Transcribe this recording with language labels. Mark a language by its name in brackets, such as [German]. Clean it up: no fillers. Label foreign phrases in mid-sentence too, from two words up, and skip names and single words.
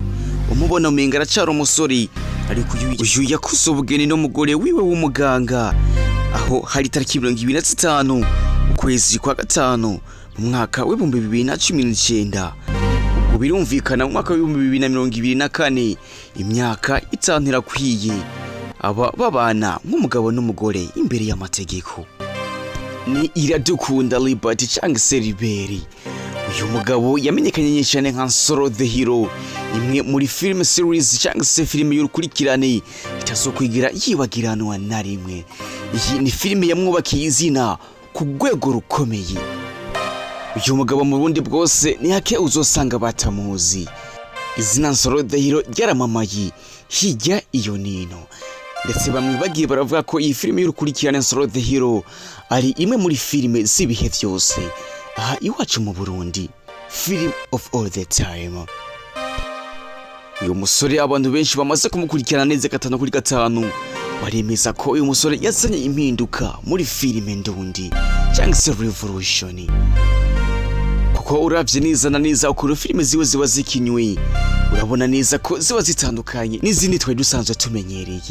[Rundi] Umubona umenga aracari umusore, ariko uyu yakuze ubugeni n'umugore wiwe w'umuganga, aho hari tariki 25 ukwezi kwa gatanu mu mwaka wa 2019. Ubwo birumvikana mu mwaka wa 2024 imyaka itanu irakwiye aba babana nk'umugabo n'umugore imbere y'amategeko. Ni Iradukunda Liberty cyangwa se Liberi. Uyu mugabo yamenyekanye cyane nka Nsoro the Hero, imwe muri [English] film series [Rundi] cyangwa se filime y'urukurikirane itazokwigira yibagiranwa na rimwe. Iyi ni filime yamwubakiye izina ku rwego rukomeye. Uyu mugabo mu Burundi bwose ni hake uzosanga batamuzi. Izina Nsoro the Hero ryaramamaye hirya iyo nino, ndetse bamwe bagiye baravuga ko iyi filime y'urukurikirane Nsoro the Hero ari imwe muri filime z'ibihe byose aha iwacu mu Burundi, [English] film of all the time. [Rundi] Uyu musore abantu benshi bamaze kumukurikirana neza 5/5 baremeza ko uyu musore yazanye impinduka muri filime ndundi cyangwa se revolution, kuko uravye neza na neza uko filime ziwe ziba zikinywe urabona neza ko ziba zitandukanye n'izindi twari dusanzwe tumenyereye.